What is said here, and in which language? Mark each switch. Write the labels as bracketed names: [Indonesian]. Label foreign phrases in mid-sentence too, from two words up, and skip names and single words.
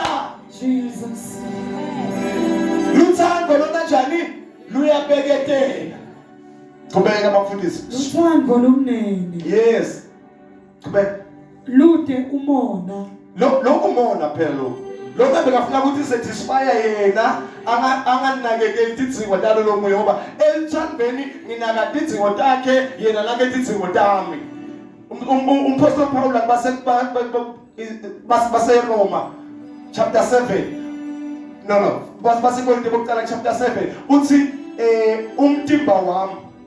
[Swati] Jesus. Luthando lona njani luyabeketela. Kubeka abafundisi. Luthando lumnene. Yes. Kubeka. Lude umona. Lokumona phela lo. Lokho bekafuna ukuthi satisfy yena anganakekeli tidzingo talo lomoya ngoba elithandweni nginaka tidzingo takhe yena nake tidzingo tami. Umphostoli Paul base Roma chapter 7. No. Basi Korinto bokuqala chapter 7 uthi umtimba wami.